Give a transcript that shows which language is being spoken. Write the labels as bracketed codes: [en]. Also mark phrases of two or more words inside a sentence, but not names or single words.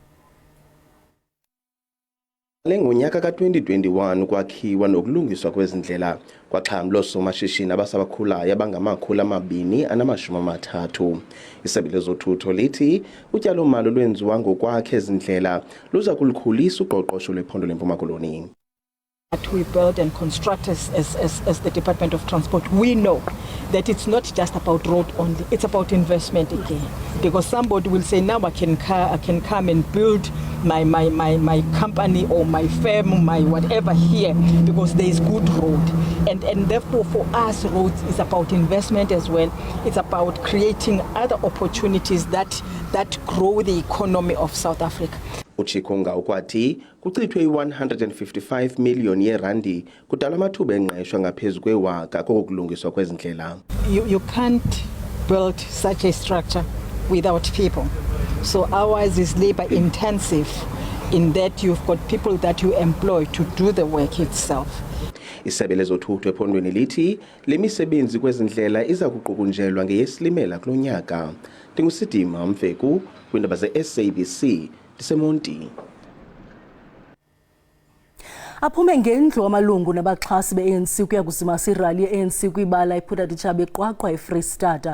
[xh] Ngonyaka ka-2021 kwakhiwa nokulungiswa kwezindlela kwaxhamla oosomashishini abasabakhulayo abangama-230. Isebe lezothutho lithi utyalo-mali olwenziwa ngokwakhe ezindlela luza kulukhulisa uqoqosho lwephondo lempuma Koloni. [en] That we build and construct as the Department of Transport, we know that it's not just about road only, it's about investment again. Because somebody will say, now I can come and build my company or my firm, my whatever here, because there is good road. And therefore for us, roads is about investment as well. It's about creating other opportunities that grow the economy of South Africa. [xh] uChikunga ukwathi kuchithwe i-155 million yerandi kudala amathuba engqesho ngaphezu kwewaka kokulungiswa kwezindlela. [en] You can't build such a structure without people. So ours is labor intensive in that you've got people that you employ to do the work itself. [xh] Isebe lezothutho ephondweni lithi le misebenzi kwezindlela iza kuqukunjelwa ngeyeSilimela kulo nyaka. Ndingusidima Mfeku kwindaba ze-SABC ndiseMonti. Aphume ngendlu amalungu nabaxhasi be-ANC kuya kuzimasa irali ye-ANC kwibala ePhuthaditjhaba beQwaqwa eFreystata.